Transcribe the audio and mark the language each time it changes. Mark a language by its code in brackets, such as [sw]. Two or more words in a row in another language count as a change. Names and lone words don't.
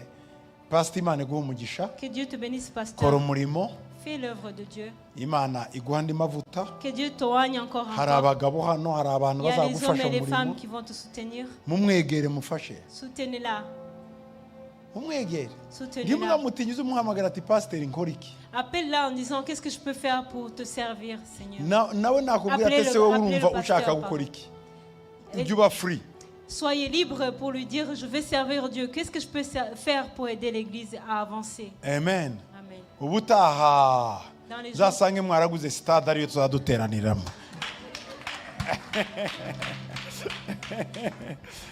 [fr] Que Dieu te bénisse, pasteur. Fais l'œuvre de Dieu. Que Dieu t'oigne encore un peu. Il y a les hommes et les femmes qui vont te soutenir. Soutenez-la. [rw] umwegere [fr] Soutenez-la. [rw] mutinyize umuhamagara ati pasiteri nkora iki [fr] Appelle-la en disant qu'est-ce que je peux faire pour te servir, Seigneur. [rw] nawe nakubwira ati se wowe urumva ushaka gukora iki ujye uba free. [fr] Soyez libre pour lui dire je vais servir Dieu. Qu'est-ce que je peux faire pour aider l'église à avancer? Amen. Amen. [rw] Ubutaha zasange mwaraguze stade ariyo tuzaduteraniramo.